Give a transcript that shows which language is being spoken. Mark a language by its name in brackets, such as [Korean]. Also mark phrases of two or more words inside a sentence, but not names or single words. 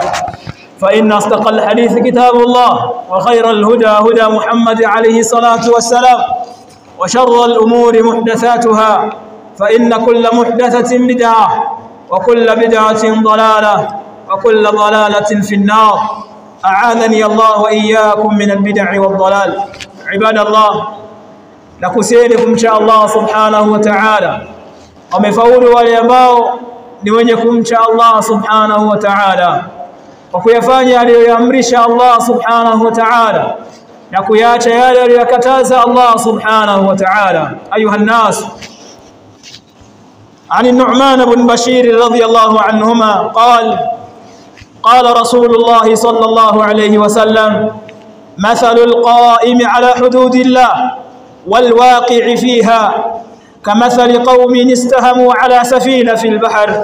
[Arabic] فإن أصدق الحديث كتاب الله، وخير الهدى هدى محمد عليه الصلاة والسلام، وشر الأمور محدثاتها، فإن كل محدثة بدعة وكل بدعة ضلالة وكل ضلالة في النار. أعاذني الله وإياكم من البدع والضلال. عباد الله، [Swahili] nakusieni kumcha Allah [Arabic] سبحانه وتعالى. [Swahili] Wamefaulu wale ambao ni wenye kumcha Allah [Arabic] سبحانه وتعالى [Swahili] kwa kuyafanya aliyoyaamrisha Allah [Arabic] سبحانه وتعالى [Swahili] na kuyaacha yale aliyokataza Allah [Arabic] سبحانه وتعالى. أيها الناس, عن النعمان بن بشير رضي الله عنهما قال رسول الله صلى الله عليه وسلم: مثل القائم على حدود الله والواقع فيها كمثل قوم استهموا على سفينة في البحر